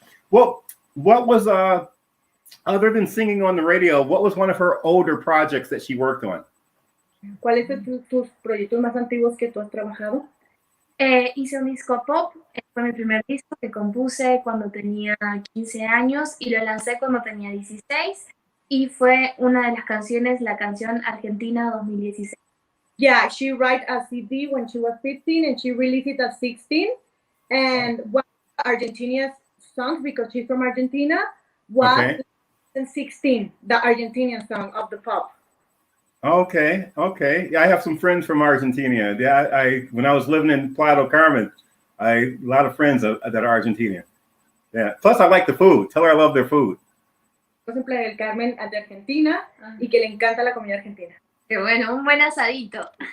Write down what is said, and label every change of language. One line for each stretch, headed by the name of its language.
English: Well, what was other than singing on the radio, what was one of her older projects that she worked on?
Spanish: ¿Cuáles son tus proyectos más antiguos que tú has trabajado? Hice un disco pop, fue mi primer disco que compuse cuando tenía 15 años y lo lancé cuando tenía 16 y fue una de las canciones, la canción Argentina 2016.
English: Yeah, she wrote a CD when she was 15 and she released it at 16. And one of Argentina's songs, because she's from Argentina, was in 16, the Argentinian song of the pop. Okay. Yeah, I have some friends from Argentina. Yeah, when I was living in Playa del Carmen, a lot of friends that are Argentinian. Yeah. Plus, I like the food. Tell her I love their food.
Spanish: En Playa del Carmen, de Argentina, y que le encanta la comida argentina. Qué bueno, un buen asadito.